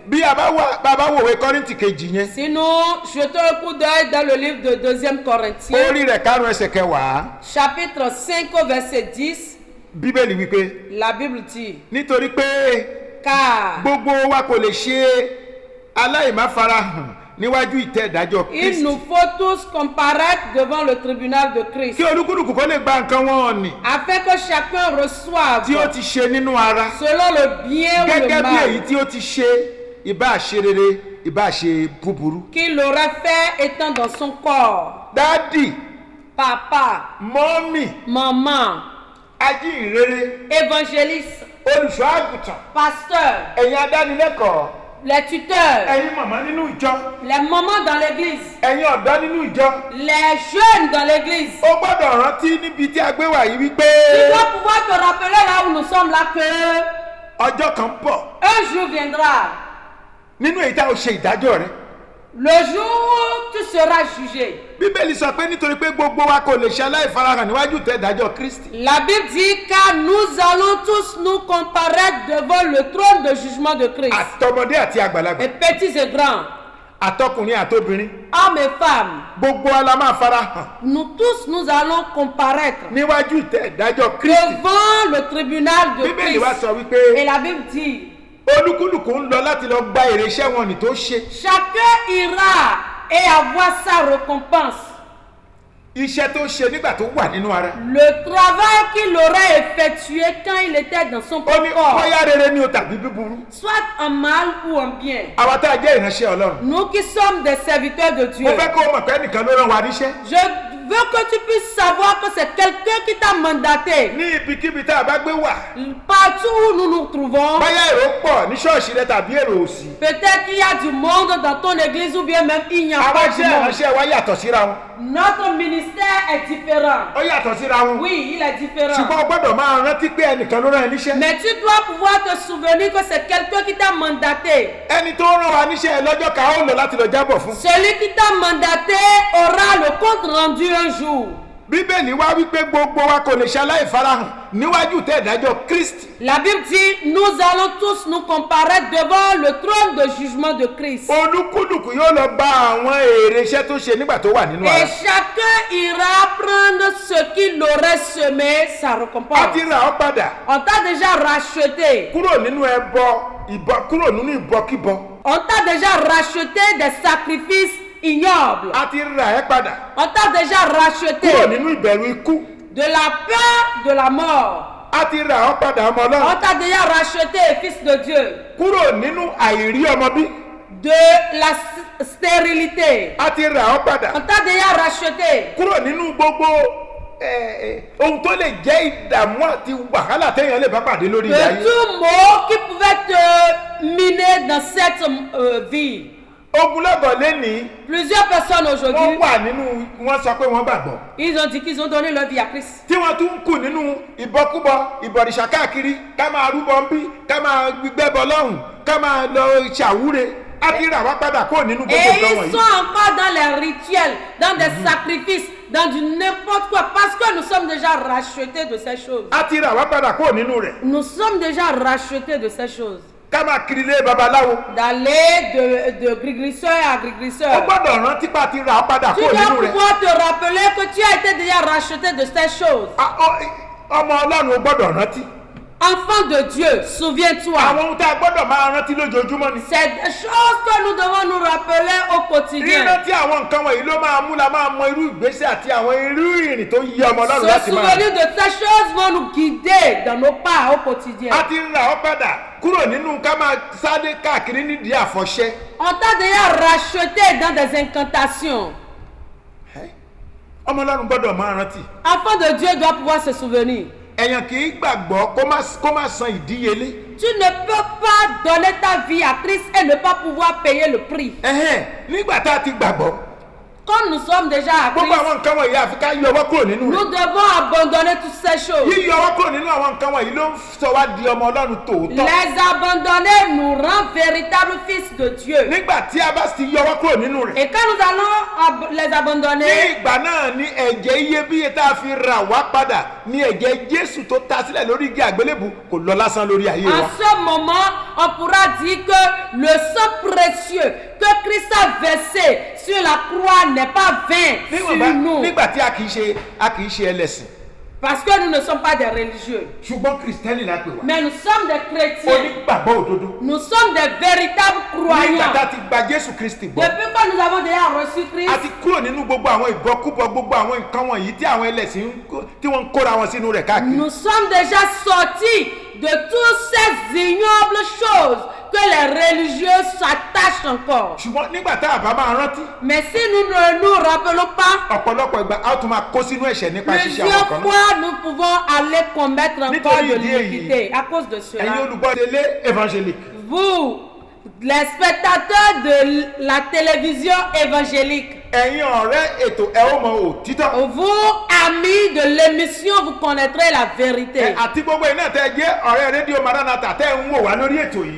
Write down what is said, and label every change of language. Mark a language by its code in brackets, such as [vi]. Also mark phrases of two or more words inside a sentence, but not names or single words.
[yo] Bí a bá wòwe Kọ́ríńtì kejì yẹn, [fr] Si nous jetons un coup d'œil dans le livre de 2 Corinthiens, [yo] orí rẹ̀ karùn-ún ẹsẹ̀ kẹwàá, [fr] chapitre 5 au verset 10, [yo] Bíbélì wípé [fr] la Bible dit, [yo] nítorí pé [fr] car [yo] gbogbo wa kò lè ṣe aláìmáfarahàn níwájú ìtẹ́ ìdájọ́ [fr] il [yo] Kristi. [fr] nous faut tous comparaître devant le tribunal de Christ, [yo] Kí olúkúlùkù kó lè gba nǹkan wọn nì [fr] afin que chacun reçoive [yo] tí ó ti ṣe nínú ara [fr] selon le bien ou le [yo] gẹ́gẹ́ bí èyí [fr] mal [yo] tí ó ti ṣe ìbá ṣe rere ìbá ṣe búburú. [fr] qu'il aurait fait étant dans son corps. [yo] Dádì, [fr] Papa, [yo] mọ́mì, [fr] maman, [yo] ajínrere, [fr] évangéliste, [yo] olùṣọ́ àgùntàn, [fr] pasteur, [yo] ẹ̀yin adánilẹ́kọ̀ọ́, [fr] les tuteurs, [yo] ẹ̀yin màmá nínú ìjọ, [fr] les mamans dans l'église, [yo] ẹ̀yin ọ̀dọ́ nínú ìjọ. [fr] les jeunes dans l'église. [yo] Ó gbọ́dọ̀ rántí níbi tí a gbé wà yìí wípé [fr] Tu dois pouvoir te rappeler là où nous sommes là que [yo] ọjọ́ kan ń bọ̀ [fr] un jour viendra, [yo] nínú èyí tá a ṣe ìdájọ́ rẹ̀. [fr] le jour où tu seras jugé. [yo] Bíbélì sọ pé nítorí pé gbogbo wa kò lè ṣe aláìfarahàn níwájú ìtẹ́ ìdájọ́ Kristi. [fr] La Bible dit car nous allons tous nous comparaître devant le trône de jugement de Christ. [yo] Àtọmọdé àti àgbàlagbà, [fr] Et petits et grands, [yo] àtọkùnrin àtobìnrin, [fr] hommes et femmes, [yo] gbogbo wa la máa farahàn [fr] nous tous nous allons comparaître [yo] níwájú ìtẹ́ ìdájọ́ Kristi. [fr] devant le tribunal de [yo] Bíbélì wa [fr] Christ. [yo] sọ wípé [fr] Et la Bible dit, [yo] olúkúlùkù ń lọ láti lọ gba èrè iṣẹ́ wọn ní tó ṣe. [fr] chacun ira et avoir sa récompense. [yo] Iṣẹ́ tó ṣe nígbà tó wà nínú ara. [fr] Le travail qu'il aurait effectué quand il était dans son [yo] Ó ní [fr] corps, [yo] bóyá rere ni o tàbí búburú. [fr] soit en mal ou en bien. [yo] Àwa tá a jẹ́ ìránṣẹ́ Ọlọ́run. [fr] Nous qui sommes des serviteurs de Dieu, [yo] Mo fẹ́ kó o mọ̀ pé ẹnìkan ló rán wa níṣẹ́. [fr] je veux que tu puisses savoir que c'est quelqu'un qui t'a mandaté. [yo] Ní ibikíbi tá a bá gbé wà. [fr] Partout où nous nous trouvons, [yo] Bóyá èrò pọ̀ ní ṣọ́ọ̀ṣì rẹ tàbí èrò òsì. [fr] peut-être qu'il y a du monde dans ton église ou bien même il n'y a [yo] Àwọn [fr] pas du [yo] iṣẹ́ [fr] monde. [yo] ìránṣẹ́ wa yàtọ̀ síra wọn. [fr] Notre ministère est différent. [yo] Ó yàtọ̀ síra wọn. [fr] Oui, il est différent. [yo] Ṣùgbọ́n o gbọ́dọ̀ máa rántí pé ẹnìkan ló rán ẹ níṣẹ́. [fr] Mais tu dois pouvoir te souvenir que c'est quelqu'un qui t'a mandaté. [yo] Ẹni tó rán wa níṣẹ́ lọ́jọ́ kan ó lọ láti lọ jábọ̀ fún. [fr] Celui qui t'a mandaté aura le compte rendu un jour. [yo] Bíbélì wá wípé gbogbo wa kò lè ṣe aláìfarahàn níwájú ìtẹ́ ìdájọ́ Kristi. [fr] La Bible dit, nous allons tous nous comparaître devant le trône de jugement de Christ. [yo] Olúkúlùkù yóò lọ gba àwọn èrè iṣẹ́ tó ṣe nígbà tó wà nínú [fr] Et [yo] ara. [fr] chacun ira prendre ce qu'il aurait semé, sa [yo] A [fr] récompense. [yo] ti rà ọ́ padà [fr] On t'a déjà racheté. [yo] kúrò nínú kúrò nínú ìbọkíbọ. [fr] On t'a déjà racheté des sacrifices ignobles. [yo] A ti rà ẹ́ padà [fr] On t'a déjà [yo] kúrò [fr] racheté [yo] nínú ìbẹ̀rù ikú. [fr] de la peur de la mort. [yo] A ti rà ọ́ padà ọmọ [fr] On [yo] Ọlọ́run [fr] t'a déjà racheté, fils de Dieu, [yo] kúrò nínú àìrí ọmọ bí. [fr] de la stérilité. [yo] A ti rà ọ́ padà [fr] On t'a déjà racheté [yo] kúrò nínú gbogbo ohun tó lè jẹ́ ìdààmú àti wàhálà téèyàn lè bá pàdé lórí [fr] de [yo] ilẹ̀ ayé. [fr] tout mot qui pouvait te miner dans cette vie. [yo] Ogunlọ́gọ̀ lénìí [fr] Plusieurs personnes [yo] wọ́n [fr] aujourd'hui, [yo] wà nínú wọ́n sọ pé wọ́n gbàgbọ́. [fr] ils ont dit qu'ils ont donné leur vie à Christ. [yo] Tí wọ́n tún ń kù nínú ìbọkúbọ ìbọ̀rìṣà káàkiri ká máa rúbọ ń bí ká máa gbẹ́bọ lọ́hùn ká máa lọ ṣàwúre. A ti rà wá padà kó nínú gbogbo [fr] Et [yo] nǹkan [fr] ils [yo] wọ̀nyí. [fr] sont encore dans les rituels, dans des sacrifices, dans du n'importe quoi parce que nous sommes déjà rachetés de ces choses. [yo] A ti rà wá padà kúrò nínú rẹ̀. [fr] Nous sommes déjà rachetés de ces choses. [yo] Ká máa kiri ilé babaláwo. [fr] D'aller de grigrisseur à [yo] Ó [fr] grigrisseur. [yo] gbọ́dọ̀ rántí pa ti rà á padà [fr] Tu [yo] kúrò [fr] dois [yo] nínú rẹ̀. [fr] pouvoir te rappeler que tu as été déjà racheté de ces choses. [yo] Ọmọ Ọlọ́run ó gbọ́dọ̀ rántí. [fr] Enfant de Dieu, souviens-toi. [yo] Àwọn ohun tá a gbọ́dọ̀ máa rántí lójoojúmọ́ ni. [fr] C'est des choses que nous devons nous rappeler au quotidien. [yo] Rírántí àwọn nǹkan wọ̀nyí ló máa mú la máa mọ irú ìgbésẹ̀ àti àwọn irú ìrìn tó yí ọmọ Ọlọ́run [fr] Se [yo] láti máa rìn. [fr] souvenir de ces choses vont nous guider dans nos pas au quotidien. [yo] A ti rà ọ́ padà kúrò nínú ká máa sáré káàkiri nídìí àfọ̀ṣẹ. [fr] On t'a déjà racheté dans des incantations. [yo] Ọmọ Ọlọ́run gbọ́dọ̀ máa rántí. [fr] Enfant de Dieu doit pouvoir se souvenir. [yo] Èèyàn kì í gbàgbọ́ kó má san ìdíyelé. [fr] Tu ne peux pas donner ta vie à Christ et ne pas pouvoir payer le prix. [yo] Nígbà tá a ti gbàgbọ́. [fr] Comme nous sommes déjà à [yo] Gbogbo [fr] Christ, [yo] àwọn nǹkan wọ̀nyí àfi ká yọ ọwọ́ kúrò nínú rẹ̀. [fr] nous devons abandonner toutes ces choses. [yo] Yíyọ ọwọ́ kúrò nínú àwọn nǹkan wọ̀nyí ló ń sọ wá di ọmọ Ọlọ́run tòótọ́. [fr] Les abandonner nous rend véritables fils de Dieu. [yo] Nígbà tí a bá ti yọ ọwọ́ kúrò nínú rẹ̀. [fr] Et quand nous allons les [yo] Ní [fr] abandonner, [yo] ìgbà náà ni ẹ̀jẹ̀ iyebíye tá a fi rà wá padà ní ẹ̀jẹ̀ Jésù tó ta sílẹ̀ lórí igi àgbélébù kò lọ lásán lórí ayé wa. [fr] en ce moment, on pourra dire que le sang précieux que Christ a versé sur la croix n'est pas vain sur nous. [yo] Nígbà tí a kì í ṣe ẹlẹ́sìn. [fr] Parce que nous ne sommes pas des religieux. [yo] Ṣùgbọ́n Kristẹni la pè wá. [fr] Mais nous sommes des chrétiens. [yo] Onígbàgbọ́ òdodo. [fr] Nous sommes des véritables [yo] Nígbà tá [fr] croyants. [yo] a ti gba Jésù Kristi gbọ́. [fr] Depuis que nous avons déjà reçu [yo] A [fr] Christ, [yo] ti kúrò nínú gbogbo àwọn ìgbọ́kúbọ gbogbo àwọn nǹkan wọ̀nyí tí àwọn ẹlẹ́sìn tí wọ́n ń kóra wọn sínú rẹ̀ káàkiri. [fr] nous sommes déjà sortis de toutes ces ignobles choses que les religieux s'attachent encore. [yo] Ṣùgbọ́n nígbà tá a bá máa rántí. [fr] Mais si nous ne nous rappelons pas, [yo] Ọ̀pọ̀lọpọ̀ ìgbà a ó tún máa kó sínú ẹ̀ṣẹ̀ nípa ṣíṣe àwọn [fr] plusieurs [yo] kan náà. [fr] fois nous pouvons aller commettre encore [yo] Nítorí [fr] de [yo] ìdí èyí, [fr] l'iniquité à cause de [yo] Ẹ̀yin [fr] cela. [yo] olùgbọ́ [fr] télé évangélique. Vous, les spectateurs de la télévision évangélique, [yo] Ẹ̀yin ọ̀rẹ́ ètò ẹ ó mọ òtítọ́. [fr] vous, amis de l'émission, vous connaîtrez la vérité. [yo] Àti gbogbo iná tẹ jẹ́ ọ̀rẹ́ rédíò Maranatha tẹ́ ń wò wá lórí ètò yìí.